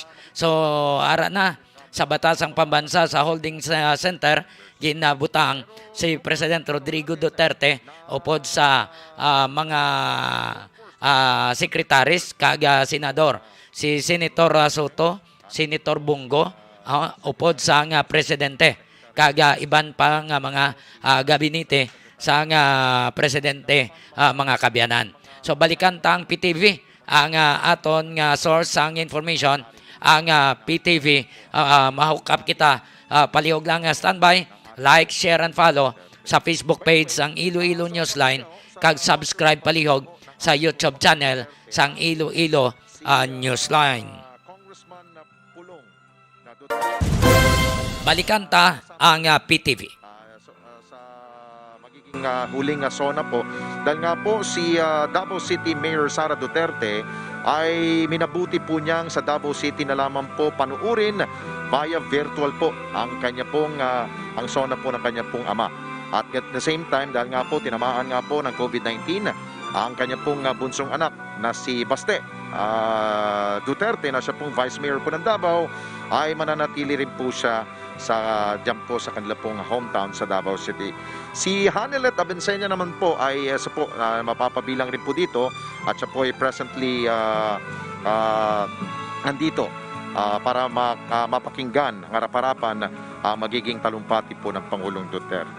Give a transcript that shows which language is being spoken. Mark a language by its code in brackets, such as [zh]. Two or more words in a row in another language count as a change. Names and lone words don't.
[hil] So ara na sa batasang pambansa sa holding center ginabutang si President Rodrigo Duterte upod sa mga sekretaris kag senador, si Senator Soto, Senator Bongo, upod sa presidente kag iban pa nga mga gabinete sa presidente mga kabyanan. So balikan ta ang PTV ang aton nga source ang information ang PTV mahukap kita palihog lang standby, [en] like, share and follow [hil] sa Facebook page sang Iloilonewsline kag subscribe palihog sa YouTube channel sang Iloilo Newsline. Balikan ta ang PTV. [tl] Huling zona po dahil nga po si Davao City Mayor Sara Duterte ay minabuti po niyang sa Davao City na lamang po panuurin via virtual po ang kanya pong ang zona po ng kanya pong ama. At [en] at the same time [tl] dahil nga po tinamaan nga po ng COVID-19 ang kanya pong bunsong anak na si Baste Duterte na siya pong Vice Mayor po ng Davao ay mananatili rin po siya sa dyan po sa kanila pong hometown sa Davao City. Si Hanilet Bensenya naman po ay mapapabilang rin po dito at siya po ay presently nandito para mapakinggan ang harap-harapan magiging talumpati po ng Pangulong Duterte.